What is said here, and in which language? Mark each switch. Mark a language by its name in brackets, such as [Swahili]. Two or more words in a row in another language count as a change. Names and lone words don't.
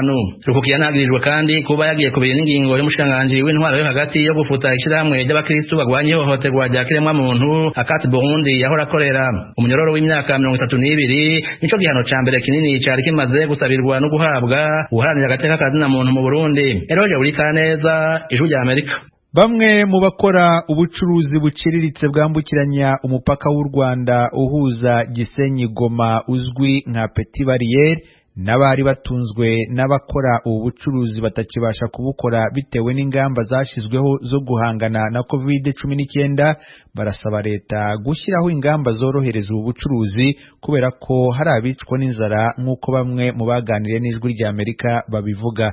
[Rundi] Rukukiya nagirijwe kandi kuba yagiye kubira n'ingingo y'umushikiranganji w'intwaro yo hagati yo gufuta ishirahamwe ry'abakristo bagwanye ihohoterwa rya kiremwamuntu Akati Burundi yahora akorera. Umunyororo w'imyaka 32 nico gihano ca mbere kinini cari kimaze gusabirwa no guhabwa uharanira agateka kazina muntu mu Burundi. Eroje Urikaneza, Ijwi rya Amerika. [Kinyarwanda] Bamwe mu bakora ubucuruzi buciriritse bwambukiranya umupaka w'u Rwanda uhuza Gisenyi Goma uzwi nka Petit Barriere n'abari batunzwe n'abakora ubu bucuruzi batakibasha kubukora bitewe n'ingamba zashizweho zo guhangana na COVID-19 barasaba leta gushyiraho ingamba zorohereza ubu bucuruzi kubera ko hari abicwa n'inzara nk'uko bamwe mu baganiriye n'Ijwi rya Amerika babivuga.